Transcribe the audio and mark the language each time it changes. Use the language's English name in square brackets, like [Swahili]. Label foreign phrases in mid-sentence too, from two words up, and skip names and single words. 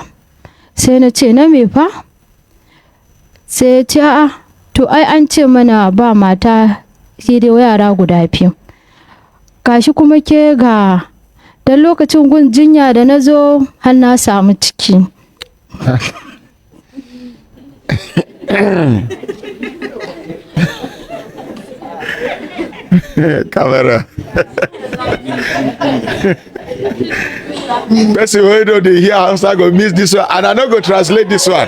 [Hausa] Sai na ce na me fa? Sai ya ce a to ai an ce mana ba mata sai dai yara guda 2. Gashi kuma ke ga dan lokacin gun jinya da na zo har na samu ciki. Camera. [Nigerian Pidgin] Person wey no dey hear Hausa go miss this one, and I no go translate this one.